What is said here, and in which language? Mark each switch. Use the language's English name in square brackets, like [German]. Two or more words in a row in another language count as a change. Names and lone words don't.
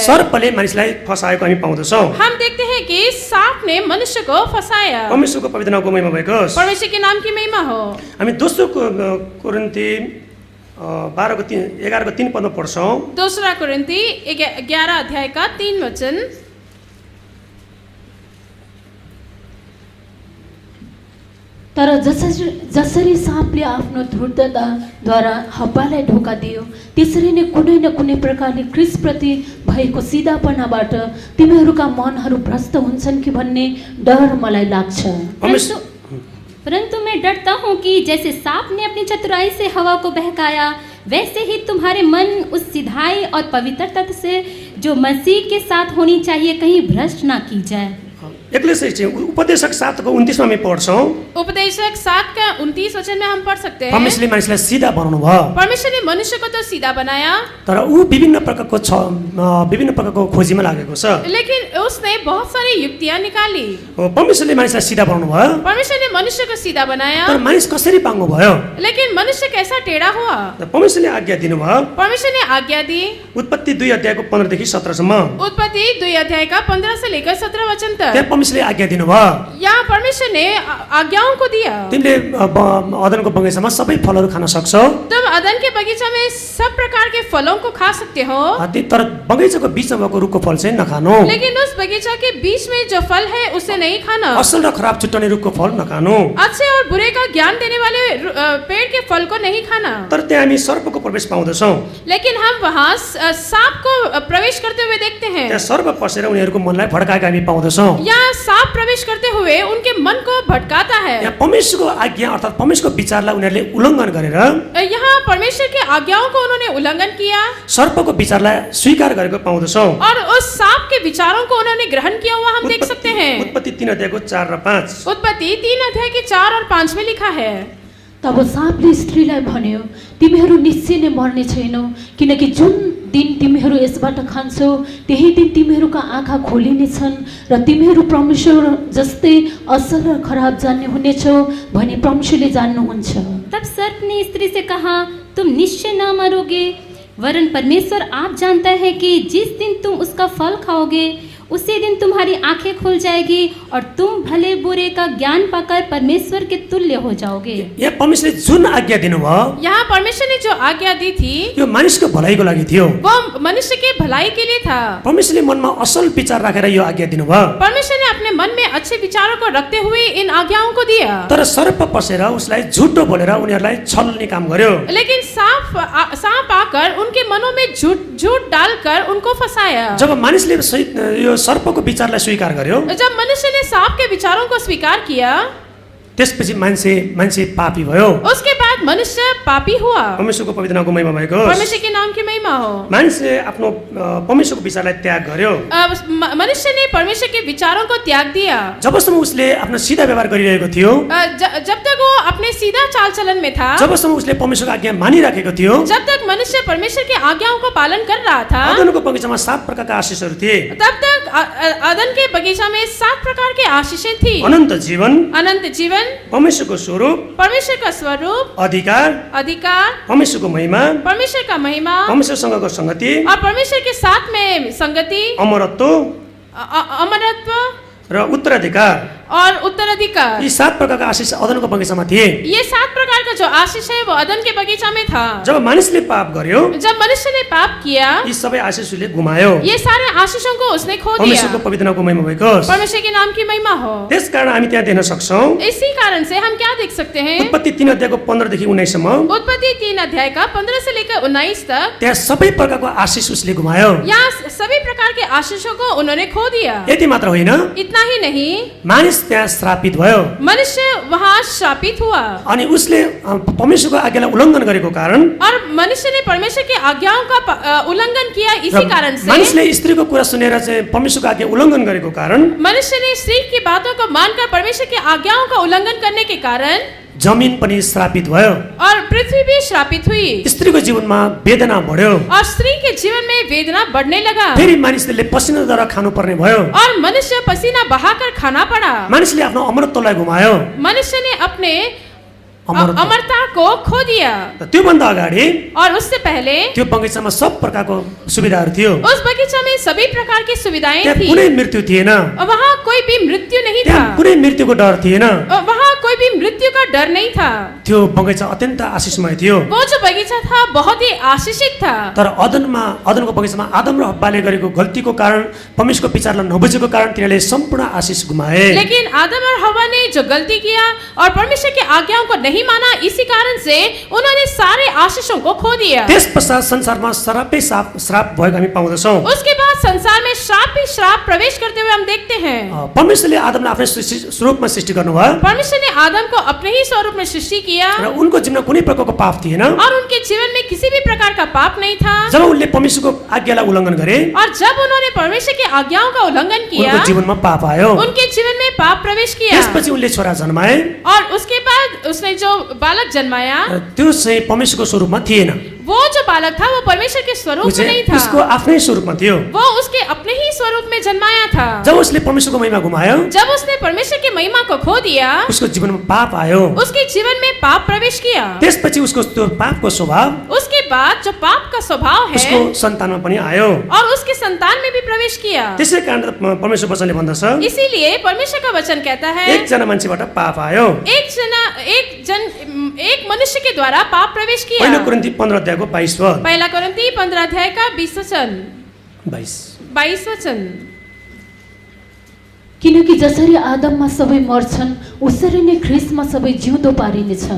[Nepali] सर्पले मानिसलाई फसाएको हामी पाउँदछौँ। [Hindi] हम देखते हैं कि सांप ने मनुष्य को फंसाया। [Nepali] परमेश्वरको पवित्र नामको महिमा भएको होस्। [Hindi] परमेश्वर के नाम की महिमा हो। [Nepali] हामी दोस्रो कोरिन्थी 11:3 पदमा पढ्छौँ। [Hindi] दूसरा कुरिन्थी 11 अध्याय का 3 वचन। [Nepali] तर जसरी साँपले आफ्नो धूर्तताद्वारा हव्वालाई धोका दियो त्यसरी नै कुनै न कुनै प्रकारले ख्रीष्टप्रति भएको सिधापनाबाट तिमीहरूका मनहरू भ्रष्ट हुन्छन् कि भन्ने डर मलाई लाग्छ। [Hindi] परंतु मैं डरता हूँ कि जैसे सांप ने अपनी चतुराई से हवा को बहकाया वैसे ही तुम्हारे मन उस सिधाई और पवित्रता से जो मसीह के साथ होनी चाहिए कहीं भ्रष्ट ना की जाए। [Nepali] उपदेशक 7:29 में पढ्छौँ। [Hindi] उपदेशक 7 का 29 वचन में हम पढ़ सकते हैं। [Nepali] परमेश्वरले मानिसलाई सिधा बनाउनु भयो, [Hindi] परमेश्वर ने मनुष्य को तो सीधा बनाया, [Nepali] तर ऊ विभिन्न प्रकारको खोजीमा लागेको छ। [Hindi] लेकिन उसने बहुत सारी युक्तियां निकाली। [Nepali] परमेश्वरले मानिसलाई सिधा बनाउनु भयो, [Hindi] परमेश्वर ने मनुष्य को सीधा बनाया, [Nepali] तर मानिस कसरी पाङ्गो भयो? [Hindi] लेकिन मनुष्य कैसा टेढ़ा हुआ? [Nepali] परमेश्वरले आज्ञा दिनुभयो। [Hindi] परमेश्वर ने आज्ञा दी। [Nepali] उत्पत्ति 2 अध्यायको 15 देखि 17 सम्म [Hindi] उत्पत्ति 2 अध्याय का 15 से लेकर 17 वचन तक [Nepali] त्यहाँ परमेश्वरले आज्ञा दिनुभयो, [Hindi] यहाँ परमेश्वर ने आज्ञाओं को दिया। [Nepali] तिमीले अदनको बगैँचामा सबै फलहरू खान सक्छौ, [Hindi] तुम अदन के बगीचा में सब प्रकार के फलों को खा सकते हो, [Nepali] तर बगैँचाको बीचमा भएको रुखको फल चाहिँ नखानु। [Hindi] लेकिन उस बगीचा के बीच में जो फल है उसे नहीं खाना। [Nepali] असल र खराब छुट्याउने रुखको फल नखानु। [Hindi] अच्छे और बुरे का ज्ञान देने वाले पेड़ के फल को नहीं खाना। [Nepali] तर त्यहाँ हामी सर्पको प्रवेश पाउँदछौँ। [Hindi] लेकिन हम वहाँ सांप को प्रवेश करते हुए देखते हैं। [Nepali] त्यहाँ सर्प पसेर उनीहरूको मनलाई भड्काएका हामी पाउँदछौँ। [Hindi] यहाँ सांप प्रवेश करते हुए उनके मन को भटकाता है। [Nepali] यहाँ परमेश्वरको आज्ञा अर्थात परमेश्वरको विचारलाई उनीहरूले उल्लङ्घन गरेर [Hindi] यहाँ परमेश्वर के आज्ञाओं को उन्होंने उल्लंघन किया [Nepali] सर्पको विचारलाई स्वीकार गरेको पाउँदछौँ। [Hindi] और उस सांप के विचारों को उन्होंने ग्रहण किया हुआ हम देख सकते हैं। [Nepali] उत्पत्ति 3 अध्यायको 4 र 5 [Hindi] उत्पत्ति 3 अध्याय के 4 और 5 में लिखा है, [Nepali] तब साँपले स्त्रीलाई भन्यो, तिमीहरू निश्चय नै मर्ने छैनौ, किनकि जुन दिन तिमीहरू यसबाट खान्छौ त्यही दिन तिमीहरूका आँखा खोलिनेछन् र तिमीहरू परमेश्वर जस्तै असल र खराब जान्ने हुनेछौ भनी परमेश्वरले जान्नुहुन्छ। [Hindi] तब सर्प ने स्त्री से कहा, तुम निश्चय न मरोगे, वरन परमेश्वर आप जानता है कि जिस दिन तुम उसका फल खाओगे उसी दिन तुम्हारी आंखें खुल जाएगी और तुम भले बुरे का ज्ञान पाकर परमेश्वर के तुल्य हो जाओगे। [Nepali] यहाँ परमेश्वरले जुन आज्ञा दिनुभयो, [Hindi] यहाँ परमेश्वर ने जो आज्ञा दी थी [Nepali] यो मानिसको भलाइको लागि थियो। [Hindi] वो मनुष्य के भलाई के लिए था। [Nepali] परमेश्वरले मनमा असल विचार राखेर यो आज्ञा दिनुभयो, [Hindi] परमेश्वर ने अपने मन में अच्छे विचारों को रखते हुए इन आज्ञाओं को दिया। [Nepali] तर सर्प पसेर उसलाई झुटो बोलेर उनीहरूलाई छल्ने काम गर्यो। [Hindi] लेकिन सांप आकर उनके मनों में झूठ डालकर उनको फंसाया। [Nepali] जब मानिसले यो सर्पको विचारलाई स्वीकार गर्यो, [Hindi] जब मनुष्य ने सांप के विचारों को स्वीकार किया, [Nepali] त्यसपछि मान्छे पापी भयो। [Hindi] उसके बाद मनुष्य पापी हुआ। [Nepali] परमेश्वरको पवित्र नामको महिमा भएको होस्। [Hindi] परमेश्वर के नाम की महिमा हो। [Nepali] मानिसले आफ्नो परमेश्वरको विचारलाई त्याग गर्यो। [Hindi] मनुष्य ने परमेश्वर के विचारों को त्याग दिया। [Nepali] जबसम्म उसले आफ्नो सीधा व्यवहार गरिरहेको थियो, [Hindi] जब तक वो अपने सीधा चाल चलन में था, [Nepali] जबसम्म उसले परमेश्वरको आज्ञा मानिराखेको थियो, [Hindi] जब तक मनुष्य परमेश्वर की आज्ञाओं को पालन कर रहा था, [Nepali] अदनको बगैँचामा 7 प्रकारका आशीषहरू थिए। [Hindi] तब तक अदन के बगीचा में 7 प्रकार के आशीषें थी। [Nepali] अनन्त जीवन, [Hindi] परमेश्वर का स्वरूप, [Nepali] अधिकार, परमेश्वरको महिमा, परमेश्वरसँगको संगति [Hindi] और परमेश्वर के साथ में संगति, [Nepali] अमरत्व र उत्तराधिकार [Hindi] और उत्तराधिकार। [Nepali] यी 7 प्रकारका आशीष अदनको बगैँचामा थिए। [Hindi] ये 7 प्रकार का जो आशीष है वो अदन के बगीचा में था। [Nepali] जब मानिसले पाप गर्यो, [Hindi] जब मनुष्य ने पाप किया, [Nepali] यी सबै आशीषले गुमायो। [Hindi] ये सारे आशीषों को उसने खो दिया। [Nepali] परमेश्वरको पवित्र नामको महिमा भएको होस्। [Hindi] परमेश्वर के नाम की महिमा हो। [Nepali] त्यसकारण हामी त्यहाँ देख्न सक्छौं, [Hindi] इसी कारण से हम क्या देख सकते हैं? [Nepali] उत्पत्ति 3 अध्यायको 15 देखि 19 सम्म, [Hindi] उत्पत्ति 3 अध्याय का 15 से लेकर 19 तक [Nepali] त्यहाँ सबै प्रकारको आशीष उसले गुमायो। [Hindi] यहाँ सभी प्रकार के आशीषों को उन्होंने खो दिया। [Nepali] यति मात्र होइन, [Hindi] इतना ही नहीं, [Nepali] मानिस त्यहाँ श्रापित भयो। [Hindi] मनुष्य वहाँ श्रापित हुआ [Nepali] अनि उसले परमेश्वरको आज्ञालाई उल्लङ्घन गरेको कारण, [Hindi] और मनुष्य ने परमेश्वर की आज्ञाओं का उल्लंघन किया। इसी कारण से [Nepali] मानिसले स्त्रीको कुरा सुनेर चाहिँ परमेश्वरको आज्ञा उल्लङ्घन गरेको कारण, [Hindi] मनुष्य ने स्त्री की बातों को मानकर परमेश्वर की आज्ञाओं का उल्लंघन करने के कारण [Nepali] जमिन पनि श्रापित भयो [Hindi] और पृथ्वी भी श्रापित हुई। [Nepali] स्त्रीको जीवनमा वेदना बढ्यो [Hindi] और स्त्री के जीवन में वेदना बढ़ने लगा। [Nepali] फेरि मानिसले पसिनाद्वारा खानु पर्ने भयो। [Hindi] और मनुष्य पसीना बहाकर खाना पड़ा। [Nepali] मानिसले आफ्नो अमरत्वलाई गुमायो। [Hindi] मनुष्य ने अपने अमरता को खो दिया। [Nepali] त्योभन्दा अगाडि [Hindi] और उससे पहले [Nepali] त्यो बगैँचामा सब प्रकारको सुविधाहरू थियो। [Hindi] उस बगीचा में सबै प्रकार की सुविधाएं [Nepali] त्यहाँ [Hindi] थी। [Nepali] कुनै मृत्यु थिएन। [Hindi] वहाँ कोई भी मृत्यु नहीं था। [Nepali] त्यहाँ कुनै मृत्युको डर थिएन। [Hindi] वहाँ कोई भी मृत्यु का डर नहीं था। [Nepali] त्यो बगैँचा अत्यन्त आशीषमय थियो। [Hindi] वो जो बगीचा था बहुत ही आशीषित था। [Nepali] तर अदनको बगैँचामा आदम र हव्वाले गरेको गल्तीको कारण, परमेश्वरको विचारलाई नबुझेको कारण तिनीहरूले सम्पूर्ण आशीष गुमाए। [Hindi] लेकिन आदम और हव्वा ने जो गलती किया और परमेश्वर की आज्ञाओं को नहीं माना, इसी कारण से उन्होंने सारे आशीषों को खो दिया। [Nepali] त्यसपश्चात संसारमा श्राप भएको हामी पाउँदछौँ। [Hindi] उसके बाद संसार में श्राप ही श्राप प्रवेश करते हुए हम देखते हैं। [Nepali] परमेश्वरले आदमलाई आफ्नै स्वरूपमा सृष्टि गर्नुभयो। [Hindi] परमेश्वर ने आदम को अपने ही स्वरूप में सृष्टि किया [Nepali] र उनको जीवनमा कुनै प्रकारको पाप थिएन। [Hindi] और उनके जीवन में किसी भी प्रकार का पाप नहीं था। [Nepali] जब उनले परमेश्वरको आज्ञालाई उल्लङ्घन गरे, [Hindi] और जब उन्होंने परमेश्वर की आज्ञाओं का उल्लंघन किया, [Nepali] उनको जीवनमा पाप आयो। [Hindi] उनके जीवन में पाप प्रवेश किया। [Nepali] त्यसपछि उनले छोरा जन्माए [Hindi] और उसके बाद बाद उसने जो बालक जन्माया, [Nepali] त्यो चाहिँ परमेश्वरको स्वरूपमा थिएन, [Hindi] वो जो बालक था वो परमेश्वर के स्वरूप [Nepali] ऊ [Hindi] में नहीं [Nepali] चाहिँ उसको [Hindi] था, [Nepali] आफ्नै स्वरूपमा थियो। [Hindi] वो उसके अपने ही स्वरूप में जन्माया था। [Nepali] जब उसले परमेश्वरको महिमा गुमायो, [Hindi] जब उसने परमेश्वर की महिमा को खो दिया, [Nepali] उसको जीवनमा पाप आयो। [Hindi] उसके जीवन में पाप प्रवेश किया। [Nepali] त्यसपछि उसको त्यो पापको स्वभाव [Hindi] उसके बाद जो पाप का स्वभाव है [Nepali] उसको सन्तानमा पनि आयो। [Hindi] और उसके संतान में भी प्रवेश किया। [Nepali] त्यसै कारण परमेश्वर वचनले भन्दछ, [Hindi] इसीलिए परमेश्वर का वचन कहता है [Nepali] एकजना मान्छेबाट पाप आयो। [Hindi] एक मनुष्य के द्वारा पाप प्रवेश किया। [Nepali] पहिलो कोरिन्थी 15 अध्यायको 22 पद। [Hindi] पहला कोरिन्थी 15 अध्याय का 20 वचन 22 वचन। [Nepali] किनकि जसरी आदममा सबै मर्छन् उसरी नै ख्रिस्टमा सबै जिउँदो पारिनेछन्।